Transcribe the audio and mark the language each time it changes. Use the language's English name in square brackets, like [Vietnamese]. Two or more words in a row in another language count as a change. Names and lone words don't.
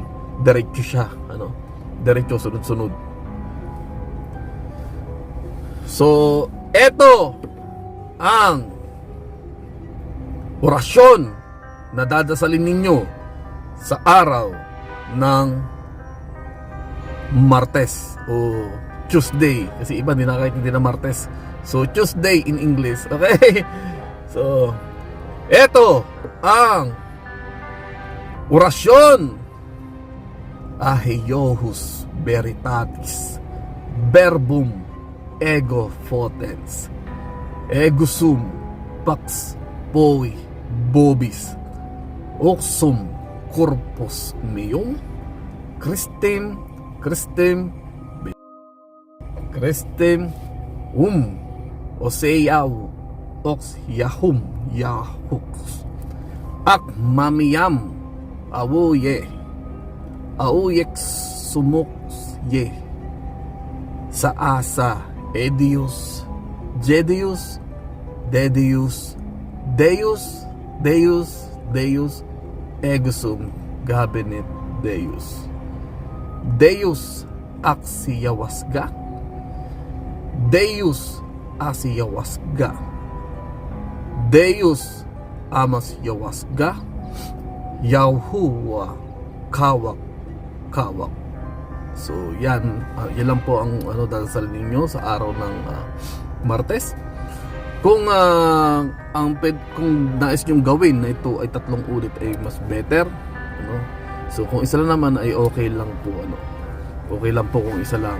[Filipino] Diretso siya, ano, diretso, sunod-sunod. So eto ang orasyon na dadasalin ninyo sa araw ng Martes o Tuesday, kasi iba hindi nakakaintindi ng Martes. [English] So Tuesday in English, okay? [Filipino] So eto ang orasyon: Aheios veritatis verbum ego potens ego sum pax poi bobis oxum corpus meum Christem oseyaw ox yahum yahux ak mamiyam awuye auyek sumux ye sa asa edius jedius dedius deus egusum gabinet deus aksiyawasga deus asiyawasga deus amas yawasga yahuwa kawak. So yan, yan lang po ang dasal ninyo sa araw ng Martes. Kung kung nais nyong gawin na ito ay 3 ulit ay mas better, so kung isa lang naman ay okay lang po, okay lang po kung isa lang.